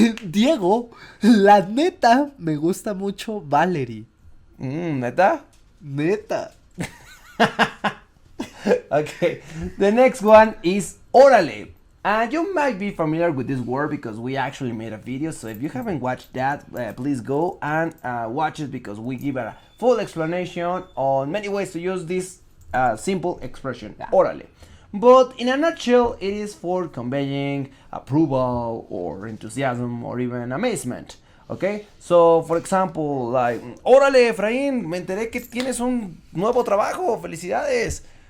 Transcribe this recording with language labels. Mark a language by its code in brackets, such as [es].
[es] Diego, la neta me gusta mucho Valerie. ¿Neta? Neta. [en] Okay, the next one is Orale. You might be familiar with this word because we actually made a video, so if you haven't watched that, please go and watch it because we give a full explanation on many ways to use this simple expression, orale. But in a nutshell, it is for conveying approval or enthusiasm or even amazement. Okay, so for example, like, [es] órale, Efraín, me enteré que tienes un nuevo trabajo, felicidades.